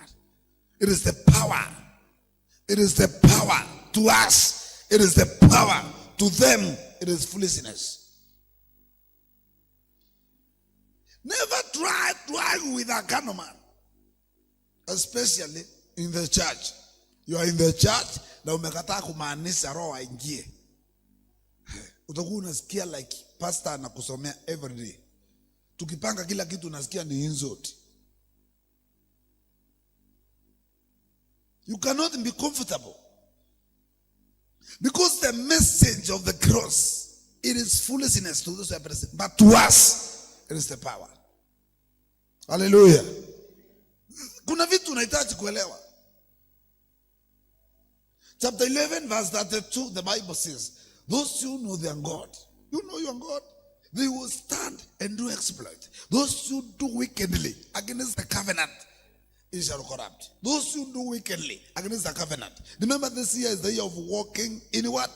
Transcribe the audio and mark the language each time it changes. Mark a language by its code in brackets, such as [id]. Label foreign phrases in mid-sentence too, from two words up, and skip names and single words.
[en] It is the power. It is the power. To us, it is the power. To them, it is foolishness. Never try to argue with a carnal man, especially in the church. You are in the church, [sw] na umekataa kumaanisha roho aingie. Utakuwa unasikia [en] like pastor [sw] anakusomea [en] every day. [sw] Tukipanga kila kitu unasikia ni insult. [en] You cannot be comfortable. Because the message of the cross, it is foolishness to those who are present. But to us, it is the power. Hallelujah. [sw] Kuna vitu unahitaji kuelewa. [en] Chapter 11 verse 32, the Bible says, those who know their God, you know your God, they will stand and do exploit. Those who do wickedly against the covenant, it shall corrupt. Those who do wickedly against the covenant. Remember, this year is the year of walking in what?